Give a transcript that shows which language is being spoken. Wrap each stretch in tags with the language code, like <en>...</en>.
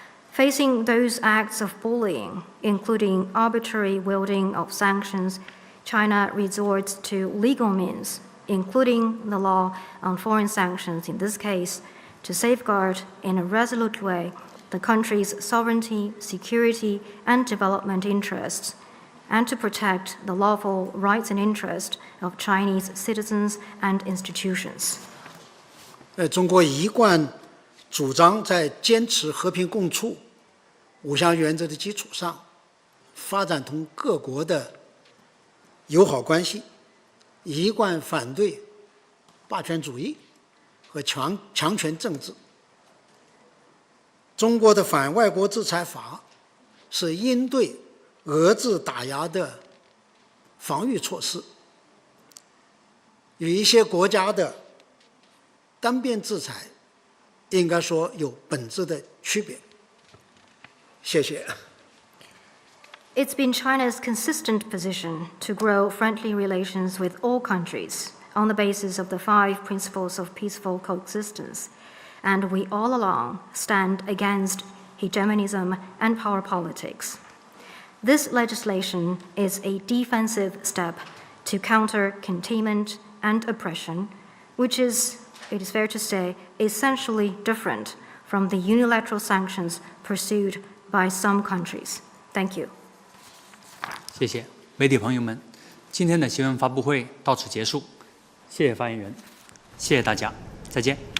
<en>Facing those acts of bullying, including arbitrary wielding of sanctions, China resorts to legal means, including the law on foreign sanctions in this case, to safeguard in a resolute way the country's sovereignty, security, and development interests, and to protect the lawful rights and interests of Chinese citizens and institutions.</en> <zh>中国一贯主张在坚持和平共处、五项原则的基础上，发展同各国的友好关系，一贯反对霸权主义和强权政治。中国的反外国制裁法是应对遏制打压的防御措施，与一些国家的单边制裁应该说有本质的区别。谢谢。</zh> <en>It's been China's consistent position to grow friendly relations with all countries on the basis of the 5 principles of peaceful coexistence, and we all along stand against hegemonism and power politics. This legislation is a defensive step to counter containment and oppression, which is, it is fair to say, essentially different from the unilateral sanctions pursued by some countries. Thank you.</en> <zh>谢谢媒体朋友们，今天的新闻发布会到此结束，谢谢发言人，谢谢大家，再见。</zh>